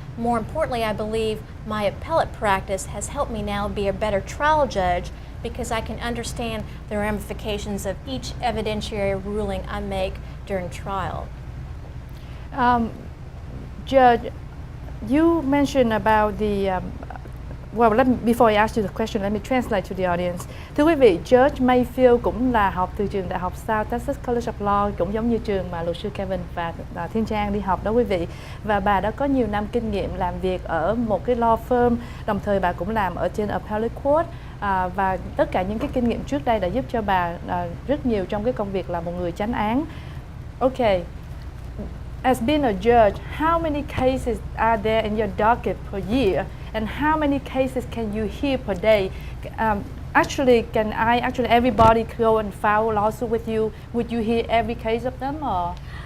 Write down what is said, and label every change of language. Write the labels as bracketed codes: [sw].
[en] More importantly, I believe my appellate practice has helped me now be a better trial judge, because I can understand the ramifications of each evidentiary ruling I make during trial. Judge, you mentioned about the before I ask you the question, let me translate to the audience. [vi] Thưa quý vị, Judge Mayfield cũng là học từ trường đại học South Texas College of Law, cũng giống như trường mà luật sư Kevin và Thiên Trang đi học đó quý vị. Và bà đã có nhiều năm kinh nghiệm làm việc ở một cái [en] law firm, [vi] đồng thời bà cũng làm ở trên [en] appellate court. [vi] Và tất cả những cái kinh nghiệm trước đây đã giúp cho bà rất nhiều trong cái công việc là một người chánh án. [en] Okay. As being a judge, how many cases are there in your docket per year, and how many cases can you hear per day? Actually, everybody go and file a lawsuit with you? Would you hear every case of them, or?